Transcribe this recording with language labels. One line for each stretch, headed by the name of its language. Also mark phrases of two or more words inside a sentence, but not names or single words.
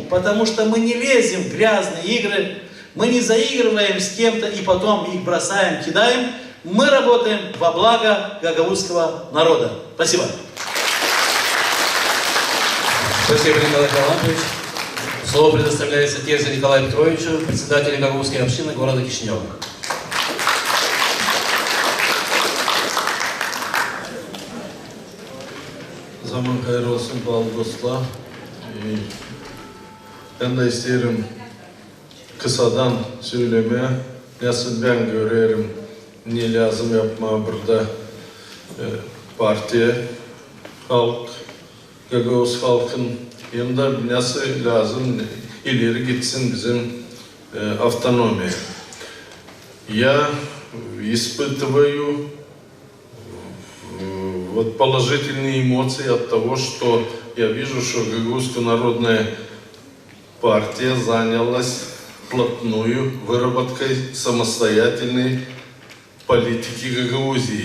Russian: Потому что мы не лезем в грязные игры, мы не заигрываем с кем-то и потом их бросаем, кидаем. Мы работаем во благо гагаузского народа. Спасибо. Спасибо, Николай Калампович. Слово предоставляется Терзе Николаю Петровичу, председателю Гагаузской общины города Кишинева.
Gagauz: Zaman hayırlı olsun bağlı dostlar. Ben de isterim kısadan söylemeye. Nasıl ben görüyorum, ne lazım yapmaya burada partiye, halk, Gagavuz halkın yanında nasıl lazım ileri gitsin bizim автономия.
Russian: Я испытываю вот положительные эмоции от того, что я вижу, что Гагаузская народная партия занялась вплотную выработкой самостоятельной политики Гагаузии.